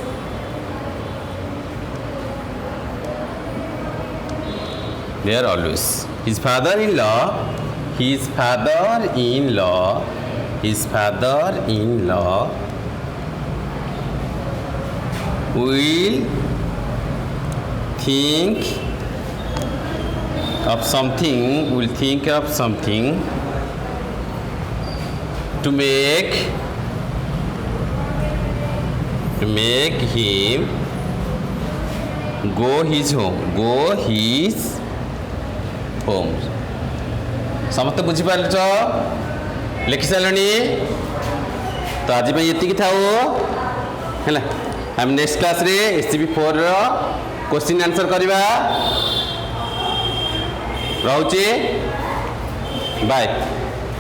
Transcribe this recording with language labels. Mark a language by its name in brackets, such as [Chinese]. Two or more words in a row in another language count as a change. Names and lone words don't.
[English] His father-in-law will think of something to make to make him go his home. [Odia] ସମସ୍ତେ ବୁଝିପାରିଛ ଲେଖି ସାରିଲଣି ତ ଆଜି ପାଇଁ ଏତିକି ଥାଉ ହେଲା ଆମେ [English] next classre [Odia] SCP-4 ର [English] question answer [Odia] କରିବା ରହୁଛି ବାଏ।